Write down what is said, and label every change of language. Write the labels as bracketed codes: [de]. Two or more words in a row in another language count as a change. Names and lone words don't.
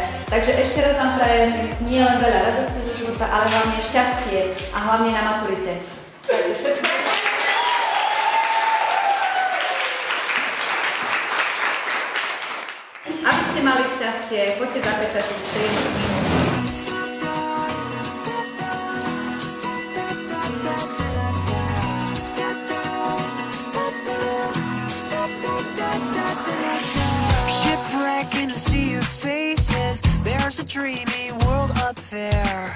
[sk] Takže ešte raz vám prajem nie len veľa radosti do života, ale hlavne šťastie a hlavne na maturite. Takže všetko. Aby ste mali šťastie, poďte zapečatiť 30 minút. [en] In a sea of faces, there's a dreamy world up there.